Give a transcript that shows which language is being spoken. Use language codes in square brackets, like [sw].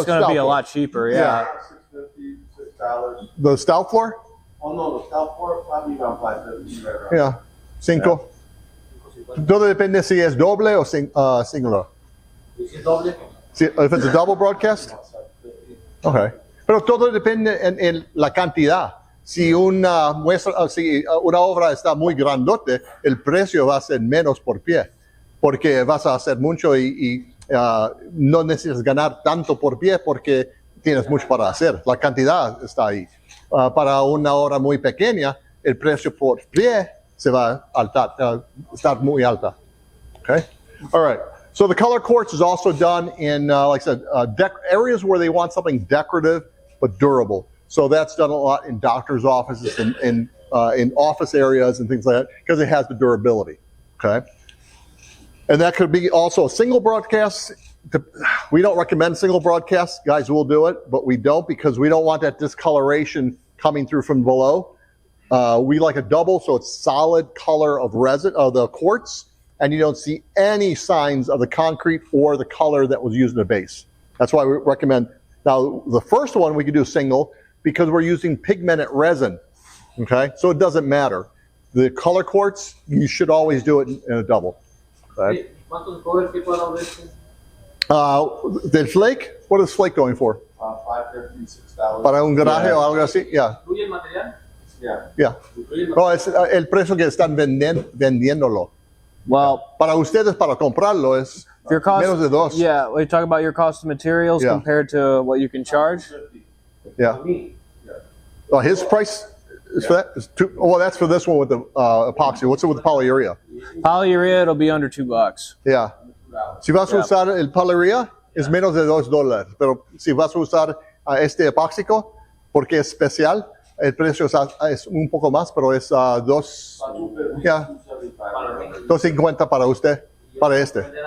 [en] it's going to be a lot cheaper. Yeah. $6.50, $6. The stout floor? Oh no, the south floor probably around $5.50. [es] Yeah. Cinco. Todo depende si es doble o singular. Si, [en] if it's a double broadcast? Okay. [es] Pero todo depende en la cantidad. Si una muestra, si una obra está muy grandote, el precio va a ser menos por pie, porque vas a hacer mucho y no necesitas ganar tanto por pie porque tienes mucho para hacer. La cantidad está ahí. Para una obra muy pequeña, el precio por pie se va a estar muy alta. [en] Okay. All right. So the color quartz is also done in, like I said, areas where they want something decorative but durable. So that's done a lot in doctors' offices and in office areas and things like that because it has the durability. Okay. And that could be also a single broadcast. We don't recommend single broadcasts. Guys will do it, but we don't because we don't want that discoloration coming through from below. We like a double, so it's solid color of resin of the quartz, and you don't see any signs of the concrete or the color that was used in the base. That's why we recommend. Now, the first one we can do single because we're using pigmented resin. Okay, so it doesn't matter. The color quartz, you should always do it in a double. Okay. Del flake, what is flake going for? $5.50, $6. [es] Para un garaje o algo así, yeah. [en] Yeah. Yeah. [es] No, es el precio que están vendiéndolo. [en] Well, [es] para ustedes, para comprarlo, es [en] your cost, [es] menos de dos. [en] Yeah, we talk about your cost of materials compared to what you can charge. Yeah. His price is for that? Is well, that's for this one with the epoxy. What's it with the polyurea? Polyurea, it'll be under $2. Yeah. [es] Si vas a usar el polyurea, es menos de $2. Pero si vas a usar este epóxico, porque es especial, el precio es un poco más, pero es $2.50 para usted, para este.